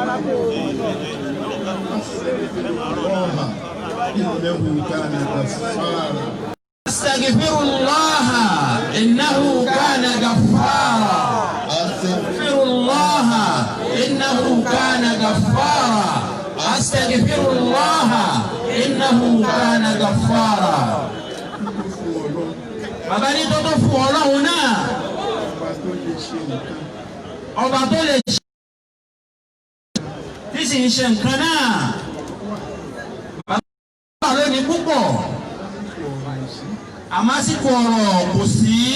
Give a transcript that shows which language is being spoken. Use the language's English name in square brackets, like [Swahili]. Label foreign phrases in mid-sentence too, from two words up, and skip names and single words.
[Arabic] أستغفر الله إنه كان غفارا. أستغفر الله إنه كان غفارا. أستغفر الله إنه كان غفارا. [Yoruba] Bàbá ní tó tó fún Ọlọ́run náà, ọba tó lè ṣe tí sì ń ṣe nǹkan náà. Bàbá lónìí púpọ̀, àmọ́ àsìkò ọ̀rọ̀ kò sí.